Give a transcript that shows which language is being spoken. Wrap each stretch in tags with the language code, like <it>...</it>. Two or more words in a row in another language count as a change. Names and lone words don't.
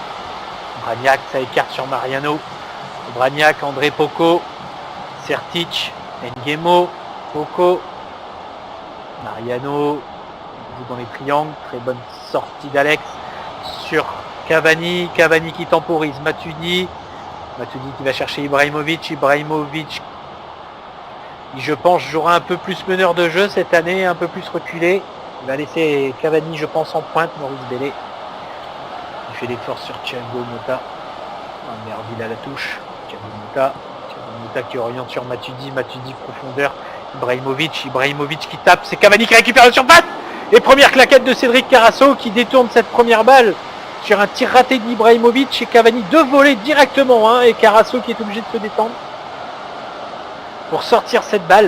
<fr>Obraniak, ça écarte sur Mariano. Obraniak, André Poco, Sertic, Nguemo, Poco, Mariano, dans les triangles, très bonne sortie d'Alex sur Cavani, Cavani qui temporise, Matuidi qui va chercher Ibrahimovic qui, je pense, jouera un peu plus meneur de jeu cette année, un peu plus reculé. Il va laisser Cavani, je pense, en pointe. Maurice Bellé il fait l'effort sur Thiago Motta. Van der Wiel à la touche. Thiago Motta qui oriente sur Matuidi profondeur. Ibrahimovic qui tape, c'est Cavani qui récupère la surface. Et première claquette de Cédric Carasso qui détourne cette première balle sur un tir raté d'Ibrahimovic, et Cavani de voler directement, et Carasso qui est obligé de se détendre pour sortir cette balle.</fr>